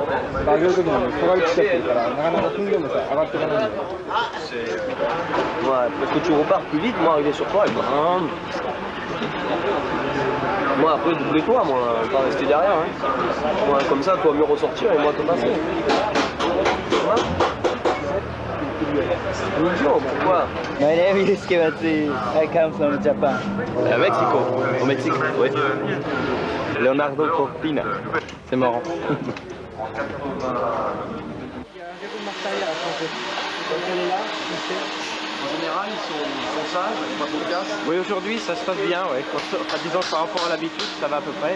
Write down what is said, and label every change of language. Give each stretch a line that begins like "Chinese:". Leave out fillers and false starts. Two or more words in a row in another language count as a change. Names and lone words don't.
Japanese: 上げるときにストライクしちゃってるからなかなか踏んでもさ上がっていかないんで。
French: Ouais, parce que tu repars plus vite, moi arriver sur toi, et moi après doubler toi, moi, pas rester derrière. Hein. Moi, comme ça, toi mieux ressortir et moi te passer. Pourquoi?
English: My name is Kevati. I come from Japan. Mexico.
French: Au Mexique, oui. Leonardo Cortina. C'est marrant. En général, ils sont sages, pas trop de casse. Oui, aujourd'hui ça se passe bien, ouais. Disons par rapport à l'habitude, ça va à peu près.